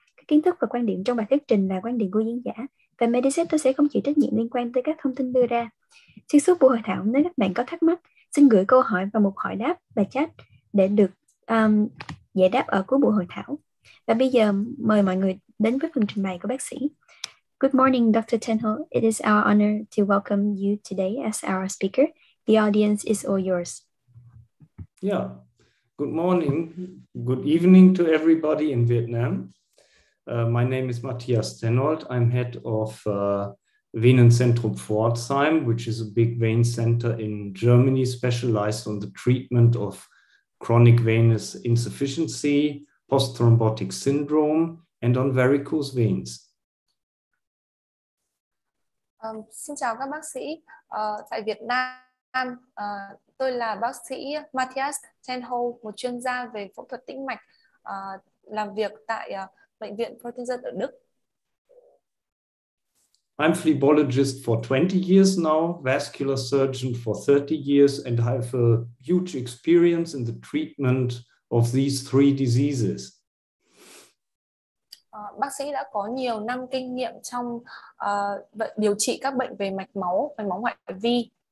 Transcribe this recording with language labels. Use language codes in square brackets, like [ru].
[vi] Các kiến thức và quan điểm trong bài thuyết trình là quan điểm của diễn giả, và Matthias sẽ không chịu trách nhiệm liên quan tới các thông tin đưa ra. Xuyên suốt buổi hội thảo, nếu các bạn có thắc mắc, xin gửi câu hỏi vào mục hỏi đáp và chat để được giải đáp ở cuối buổi hội thảo. Và bây giờ mời mọi người đến với phần trình bày của bác sĩ. [en] Good morning, Dr. Tenholt. It is our honor to welcome you today as our speaker. The audience is all yours. Yeah. Good morning, good evening to everybody in Vietnam. My name is Matthias Tenholt. I'm head of Zentrum Pforzheim, which is a big vein center in Germany specialized on the treatment of chronic venous insufficiency, post-thrombotic syndrome, and on varicose veins. [vi] Xin chào các bác sĩ. Tại Việt Nam, tôi là bác sĩ Matthias Tenholt, một chuyên gia về phẫu thuật tĩnh mạch, làm việc tại bệnh viện Phẫu ở Đức. [en] I'm phlebologist for 20 years now, vascular surgeon for 30 years, and have a huge experience in the treatment of these three diseases. [vi] Bác sĩ đã có nhiều năm kinh nghiệm trong điều trị các bệnh về mạch máu ngoại vi.